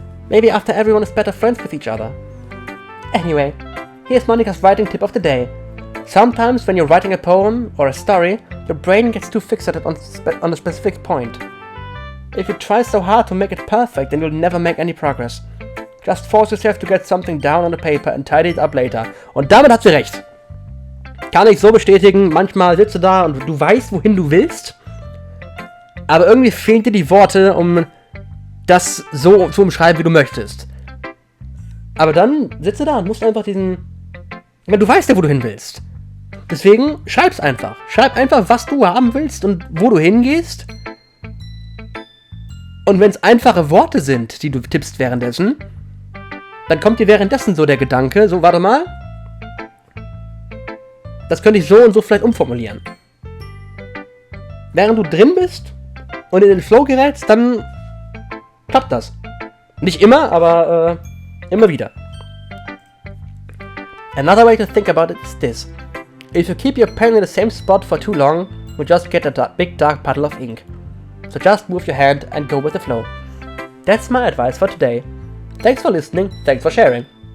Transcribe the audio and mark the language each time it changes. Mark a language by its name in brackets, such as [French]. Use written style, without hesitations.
[English] Maybe after everyone is better friends with each other. Anyway, here's Monica's writing tip of the day. Sometimes when you're writing a poem or a story, your brain gets too fixated on a specific point. If you try so hard to make it perfect, then you'll never make any progress. Just force yourself to get something down on the paper and tidy it up later. [German] Und damit hat sie recht. Kann ich so bestätigen, manchmal sitzt du da und du weißt, wohin du willst, aber irgendwie fehlen dir die Worte, um das so zu umschreiben, wie du möchtest. Aber dann sitzt du da und musst einfach du weißt ja, wo du hin willst. Deswegen schreib's einfach. Schreib einfach, was du haben willst und wo du hingehst. Und wenn es einfache Worte sind, die du tippst währenddessen, dann kommt dir währenddessen so der Gedanke, so, warte mal, das könnte ich so und so vielleicht umformulieren. Während du drin bist und in den Flow gerätst, dann klappt das. Nicht immer, aber immer wieder. [English] Another way to think about it is this. If you keep your pen in the same spot for too long, you'll just get a big dark puddle of ink. So just move your hand and go with the flow. That's my advice for today. Thanks for listening, thanks for sharing.